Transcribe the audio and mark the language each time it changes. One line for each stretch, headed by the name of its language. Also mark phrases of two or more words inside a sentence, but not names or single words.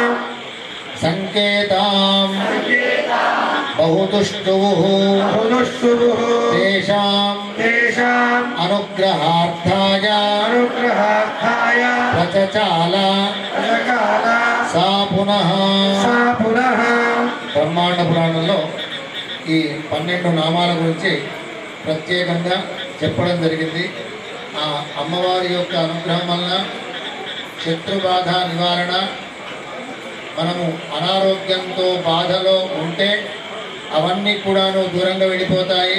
Sanskrit: సంకేతాం బహుదుష్టుః बहुदुष्टुभुः తేషాం तेषाम् అనుగ్రహార్థాయ अनुग्रहार्थाय ప్రచచాల अजकाल సా పునః. सा पुनः
Telugu: బ్రహ్మాండ పురాణంలో ఈ 12 నామాల గురించి ప్రత్యేకంగా చెప్పడం జరిగింది. ఆ అమ్మవారి యొక్క అనుగ్రహం వలన శత్రుబాధ నివారణ, మనము అనారోగ్యంతో బాధలో ఉంటే అవన్నీ కూడాను దూరంగా వెళ్ళిపోతాయి.